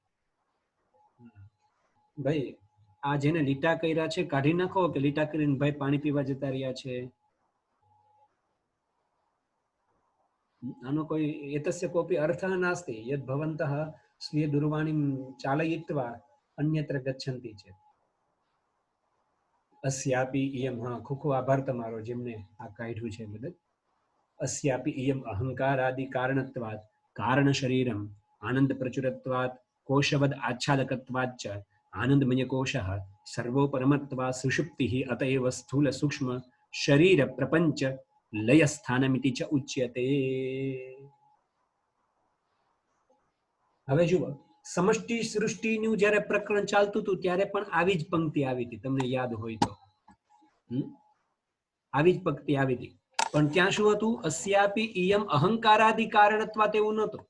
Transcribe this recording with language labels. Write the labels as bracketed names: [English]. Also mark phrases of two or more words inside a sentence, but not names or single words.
[Gujarati] ભાઈ આ જેને લીટા કર્યા છે કાઢી નાખો, કે લીટા કરીને ભાઈ પાણી પીવા જતા રહ્યા છે. આનો કોઈ [Sanskrit] एतस्य कोपि अर्थः नास्ति यद भवन्तः स्वीय दूरवाणीम चालयित्वा अन्यत्र गच्छन्ति चेत. अस्यापि इयम, [Gujarati] હા ખૂબ આભાર તમારો જેમને આ काढ्યું છે મદદ. [Sanskrit] अस्यापि इयम अहंकारादि कारणत्वात् कारण शरीरम आनंद प्रचुरत्वात् कोशवद आच्छादकत्वात् च आनंदमय कोशः सर्वोपरमत्वात् सुषुप्तिः अतएव स्थूल सूक्ष्म शरीर प्रपंच लय स्थानमिति च उच्यते. [Gujarati] હવે જુઓ, સમષ્ટિ સૃષ્ટિનું જ્યારે પ્રકરણ ચાલતું હતું ત્યારે પણ આવી જ પંક્તિ આવી હતી, તમને યાદ હોય તો. આવી જ પંક્તિ આવી હતી, પણ ત્યાં શું હતું? [Sanskrit] अस्यापि इयम अहंकारादि कारणत्वात [Gujarati] એવું નહોતું.